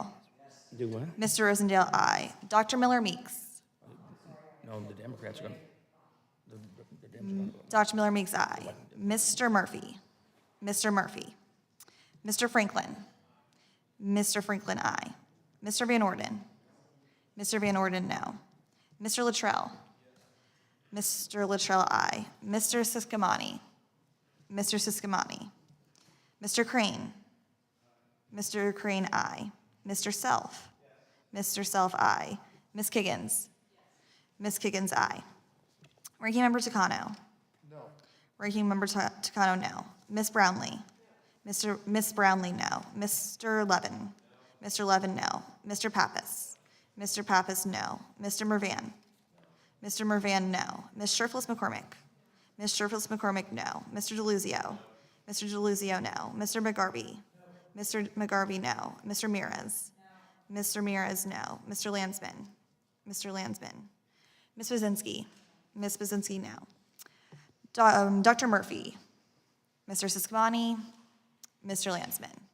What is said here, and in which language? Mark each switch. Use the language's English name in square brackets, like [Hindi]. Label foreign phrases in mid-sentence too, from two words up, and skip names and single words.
[English] Do what? Mr. Rosendale, aye. Dr. Miller Meeks. No, the Democrats are going to. Dr. Miller Meeks, aye. Mr. Murphy. Mr. Murphy. Mr. Franklin. Mr. Franklin, aye. Mr. Van Orden. Mr. Van Orden, no. Mr. Luttrell. Mr. Luttrell, aye. Mr. Siskamani. Mr. Siskamani. Mr. Crane. Mr. Crane, aye. Mr. Self. Mr. Self, aye. Ms. Kiggins. Ms. Kiggins, aye. Ranking Member Takano. No. Ranking Member Takano, no. Ms. Brownlee. Miss Brownlee, no. Mr. Levin. Mr. Levin, no. Mr. Pappas. Mr. Pappas, no. Mr. Mervan. Mr. Mervan, no. Ms. Sherflis-McCormick. Ms. Sherflis-McCormick, no. Mr. DeLuzio. Mr. DeLuzio, no. Mr. McGarvey. Mr. McGarvey, no. Mr. Ramirez. Mr. Ramirez, no. Mr. Landsman. Mr. Landsman. Ms. Budzinski. Ms. Budzinski, no. Dr. Murphy. Mr. Siskamani. Mr. Landsman.